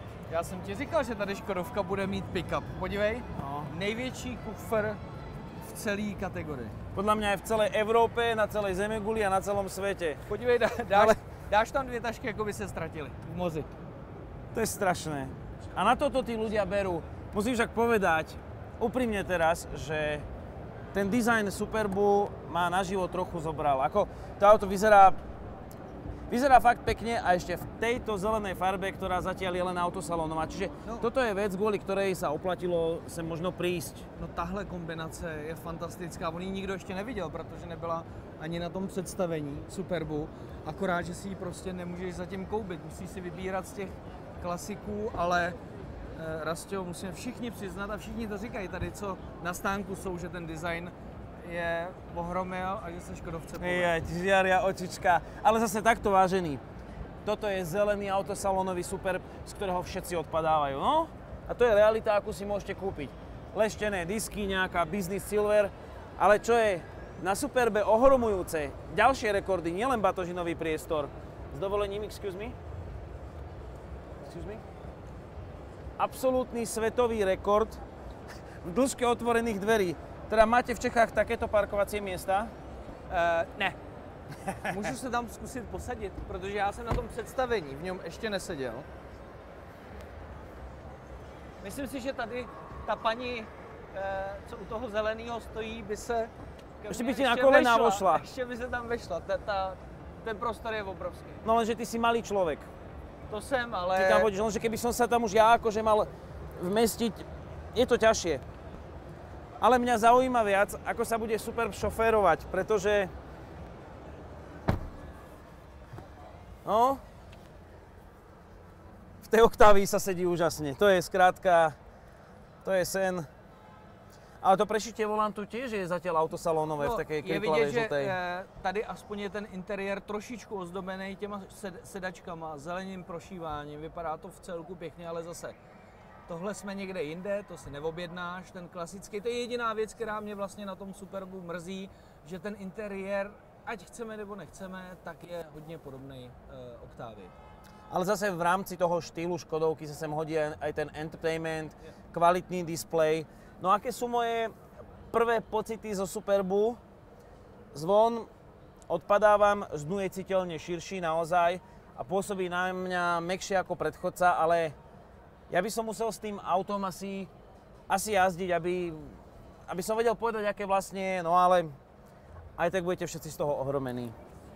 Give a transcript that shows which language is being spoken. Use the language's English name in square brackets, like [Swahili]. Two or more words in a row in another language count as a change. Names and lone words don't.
[Czech] Já jsem ti říkal, že tady Škodovka bude mít pick-up. Podívej, No. největší kufr v celé kategorii. [Slovak] Podľa mňa aj v celej Európe, na celej zemeguli a na celom svete. [Czech] Podívej, dáš tam 2 tašky, jako by se ztratili v mozi. [Slovak] To je strašné. A na toto tí ľudia berú. Musím však povedať, úprimne teraz, že ten dizajn Superbu ma naživo trochu zobral. Ako to auto vyzerá fakt pekne a ešte v tejto zelenej farbe, ktorá zatiaľ je len autosalónová. Čiže toto je vec, kvôli ktorej sa oplatilo sem možno prísť. [Czech] No tahle kombinace je fantastická. On ji nikdo ještě neviděl, protože nebyla ani na tom představení Superbu. Akorát, že si ji prostě nemůžeš zatím koupit. Musíš si vybírat z těch klasiků, ale Rastio, musíme všichni přiznat a všichni to říkají tady, co na stánku jsou, že ten design je ohromil a že se Škodovce povede. [Slovak] Žiaria očička. Ale zase takto vážený. Toto je zelený autosalónový Superb, z ktorého všetci odpadávajú. No? A to je realita, akú si môžete kúpiť. Leštené disky, nejaká Business Silver. Ale čo je na Superbe ohromujúce, ďalšie rekordy, nielen batožinový priestor. S dovolením, [English] excuse me? [Slovak] Absolútny svetový rekord v dĺžke otvorených dverí. Teda máte v Čechách takéto parkovacie miesta? [Czech] Ne. Můžu se tam zkusit posadit, protože já jsem na tom představení v něm ještě neseděl. Myslím si, že tady ta paní, co u toho zeleného stojí, by se [Slovak] ještě by ti na kolená vošla. [Czech] Ještě by se tam vešla. Ten prostor je obrovský. [Slovak] No lenže ty si malý človek. [Czech] To jsem, ale... [Slovak] Ty tam vodíš, lenže keby som sa tam už ja akože mal vmestiť, je to ťažšie. Ale mňa zaujíma viac, ako sa bude Superb šoférovať, pretože... No... V tej Octavii sa sedí úžasne. To je skrátka... To je sen. Ale to prešitie volantu tiež je zatiaľ autosalónové v takej krinklavej žltej. [Czech] Je vidět, že tady aspoň je ten interiér trošičku ozdobený těma sedačkama, zeleným prošíváním. Vypadá to v celku pěkně, ale zase tohle jsme někde jinde, to si neobjednáš, ten klasický. To je jediná věc, která mě vlastně na tom Superbu mrzí, že ten interiér, ať chceme nebo nechceme, tak je hodně podobný Octavii. [Slovak] Ale zase v rámci toho štýlu Škodovky sa sem hodí aj ten entertainment, kvalitný displej. No aké sú moje prvé pocity zo Superbu? Zvon odpadávam, zdnu je citeľne širší naozaj a pôsobí na mňa mäkšie ako predchodca, ale ja by som musel s tým autom asi jazdiť, aby som vedel povedať, aké vlastne je, no ale aj tak budete všetci z toho ohromení.